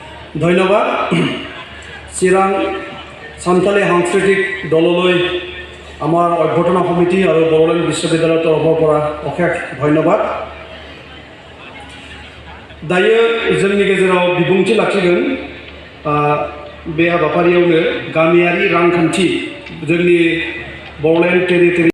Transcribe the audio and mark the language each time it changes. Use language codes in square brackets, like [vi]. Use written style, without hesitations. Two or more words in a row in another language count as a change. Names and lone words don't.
[as] ধন্যবাদ চিৰাং সান্তালি সাংস্কৃতিক দললৈ আমাৰ অভ্যৰ্থনা সমিতি আৰু বড়োলেণ্ড বিশ্ববিদ্যালয়ৰ তৰফৰ পৰা অশেষ ধন্যবাদ। [brx] दायो जोंनि गेजेराव बिबुंथि लाखिगोन बे हाबाफारियावनो गामियारि रांखान्थि जोंनि बड़ोलेण्ड टेरिटरि